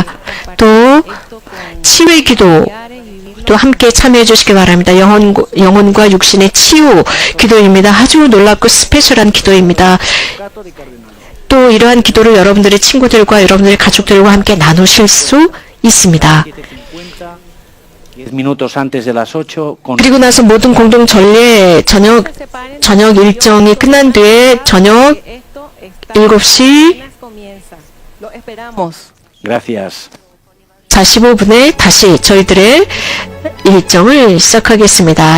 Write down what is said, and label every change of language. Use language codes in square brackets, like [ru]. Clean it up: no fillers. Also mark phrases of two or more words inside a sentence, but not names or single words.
[ko] 또 치유의 기도 또 함께 참여해 주시기 바랍니다. 영혼과 육신의 치유 기도입니다. 아주 놀랍고 스페셜한 기도입니다. 또 이러한 기도를 여러분들의 친구들과 여러분들의 가족들과 함께 나누실 수 있습니다. [es] 10 minutos antes de las 8 con [ko] 그리고 나서 모든 공동 전례 저녁 일정이 끝난 뒤에 저녁 7시 [es] Lo esperamos. gracias. [ko] 45분에 다시 저희들의 일정을 시작하겠습니다.